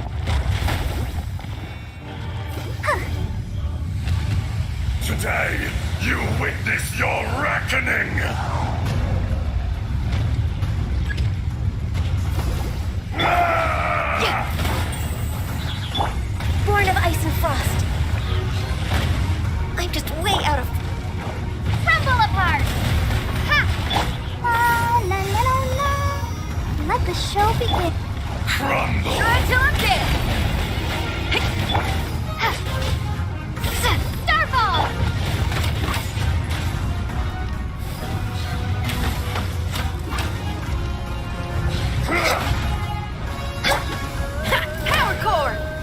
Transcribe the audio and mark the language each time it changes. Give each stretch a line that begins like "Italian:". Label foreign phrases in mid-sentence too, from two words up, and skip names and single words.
English: Today, You witness your reckoning! Born of ice and frost. I'm just way out of... Crumble apart! Ha! La la la la la. Let the show begin. Crumble! Try till I'm dead! Starfall! Power core!